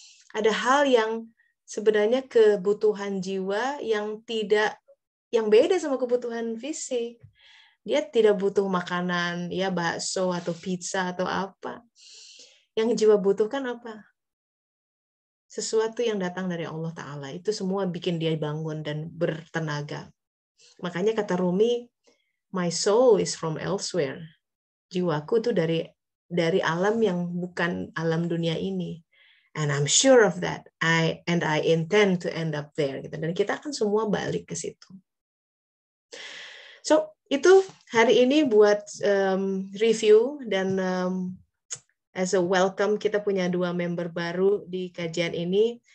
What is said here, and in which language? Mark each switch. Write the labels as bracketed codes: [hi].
[id] Ada hal yang sebenarnya kebutuhan jiwa yang beda sama kebutuhan fisik. Dia tidak butuh makanan, ya bakso atau pizza atau apa. Yang jiwa butuhkan apa? Sesuatu yang datang dari Allah Ta'ala. Itu semua bikin dia bangun dan bertenaga. Makanya kata Rumi, [en] my soul is from elsewhere. [id] Jiwaku itu dari alam yang bukan alam dunia ini. [en] And I'm sure of that. I intend to end up there. [id] Dan kita akan semua balik ke situ. So, itu hari ini buat review, dan [en] as a welcome, [id] kita punya 2 member baru di kajian ini.